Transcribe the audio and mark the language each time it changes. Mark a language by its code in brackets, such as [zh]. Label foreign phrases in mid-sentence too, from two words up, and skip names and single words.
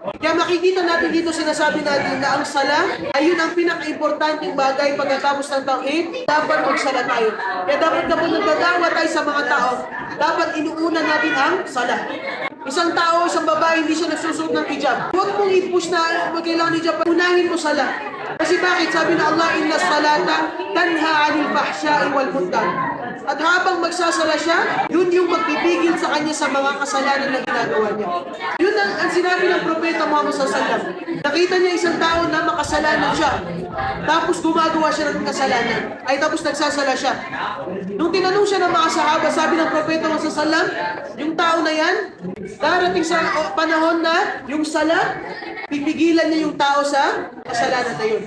[tl] Kaya makikita natin dito, sinasabi natin na ang sala ay yun ang pinaka-importanting bagay pagkatapos ng tauhid, dapat magsala tayo. Kaya dapat kapag nagdadawa tayo sa mga tao, dapat inuuna natin ang sala. Isang tao, isang babae, hindi siya nagsusuot ng hijab. Huwag mong i-push na magkailangan hijab. Unahin mo sala. Kasi bakit? Sabi na Allah, [ar] إن الصلاة تنهى عن الفحشاء والمنكر. [tl] At habang magsasala siya, yun yung magpipigil sa kanya sa mga kasalanan na ginagawa niya. Yun ang sinabi ng Propeta Muhammad SAW. Nakita niya isang tao na makasalanan siya. Tapos gumagawa siya ng kasalanan. Ay tapos nagsasala siya. Nung tinanong siya ng mga sahaba, sabi ng Propeta Muhammad SAW, yung tao na yan, darating sa panahon na yung sala, pipigilan niya yung tao sa kasalanan na yun.